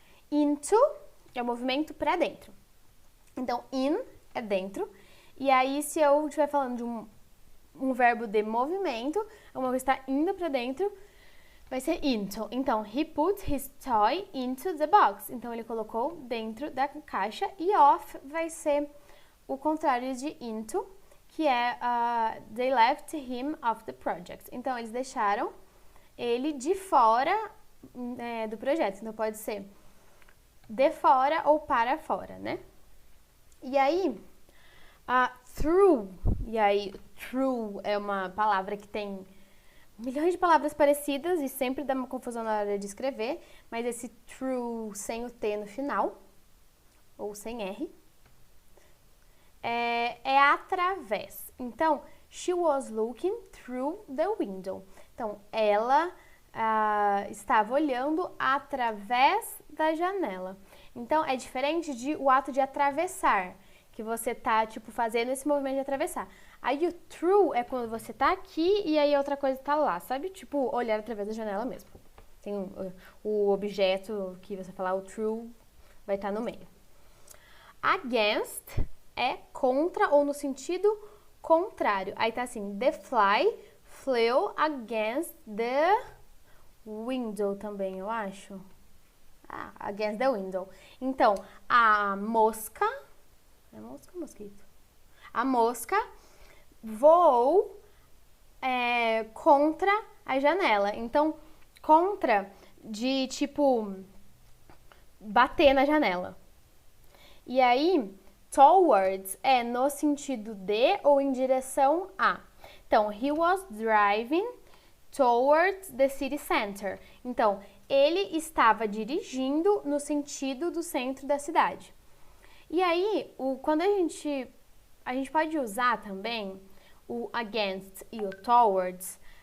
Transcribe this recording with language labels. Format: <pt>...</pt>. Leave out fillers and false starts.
<pt>Into é o movimento para dentro. Então, in é dentro. E aí, se eu estiver falando de um verbo de movimento, o movimento está indo para dentro, vai ser into. Então,</pt> <en>he put his toy into the box.</en> <pt>Então, ele colocou dentro da caixa. E off vai ser o contrário de into, que é</pt> <en>they left him off the project.</en> <pt>Então, eles deixaram ele de fora do projeto. Então, pode ser de fora ou para fora, né? E aí, through. E aí, through é uma palavra que tem milhões de palavras parecidas e sempre dá uma confusão na hora de escrever, mas esse through sem o T no final, ou sem R, é através. Então,</pt> <en>she was looking through the window.</en> <pt>Então, ela estava olhando através da janela. Então, é diferente de o ato de atravessar, que você tá, tipo, fazendo esse movimento de atravessar. Aí o through é quando você tá aqui e aí outra coisa tá lá, sabe? Tipo, olhar através da janela mesmo. Tem o objeto que você falar, o through, vai estar no meio. Against é contra ou no sentido contrário. Aí tá assim,</pt> <en>the fly flew against the window</en> <pt>também, eu acho.</pt> <en>Against the window.</en> <pt>Então, a mosca... É mosca ou mosquito? A mosca voou contra a janela. Então, contra de, tipo, bater na janela. E aí, towards é no sentido de ou em direção a. Então,</pt> <en>he was driving towards the city center.</en> <pt>Então, ele estava dirigindo no sentido do centro da cidade. E aí, quando a gente pode usar também o against e o towards</pt>